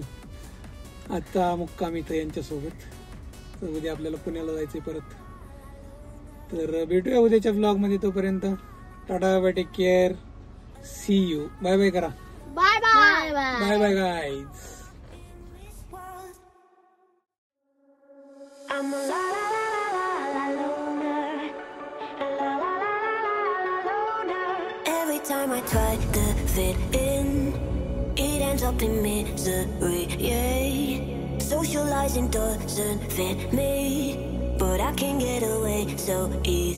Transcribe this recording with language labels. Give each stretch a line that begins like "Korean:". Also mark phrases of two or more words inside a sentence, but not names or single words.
Marathi: आजचा मुक्काम इथं यांच्यासोबत. तर उद्या आपल्याला पुण्याला जायचंय परत. तर भेटूया उद्याच्या ब्लॉगमध्ये. तोपर्यंत
English: tata bye, take care. see you. bye bye करा. bye bye. bye bye guys. I'm a la la la la la la loner, a la la la la la la loner. Every time I try to fit in, it ends up in misery. Yeah, socializing doesn't fit me, but I can get away so easy.